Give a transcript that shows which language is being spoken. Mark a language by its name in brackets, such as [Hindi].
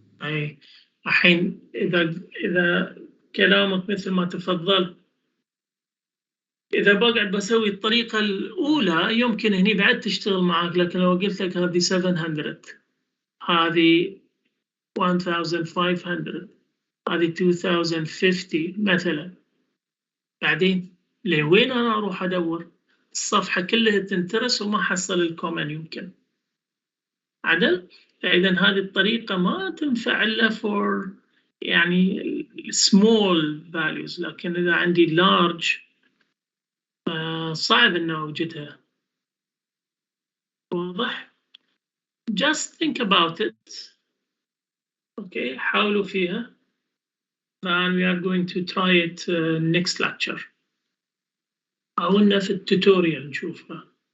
[Arabic] أي الحين إذا كلامك مثل ما تفضلت، إذا بقعد بسوي الطريقة الأولى يمكن هني بعد تشتغل معك، لكن لو قلت لك هذه 700 هذه 1500 هذه 2050 مثلا، بعدين لوين أنا أروح أدور؟ الصفحة كلها تنترس وما حصل الكومن يمكن عدل. فإذا هذه الطريقة ما تنفع إلا for يعني [English] small values، [Arabic] لكن إذا عندي large صعب إنه أوجدها. واضح؟ [English] Just think about it. [Arabic] Okay, حاولوا فيها. [English] And we are going to try it next lecture. [Arabic] أو إنه في التوتوريال نشوفها.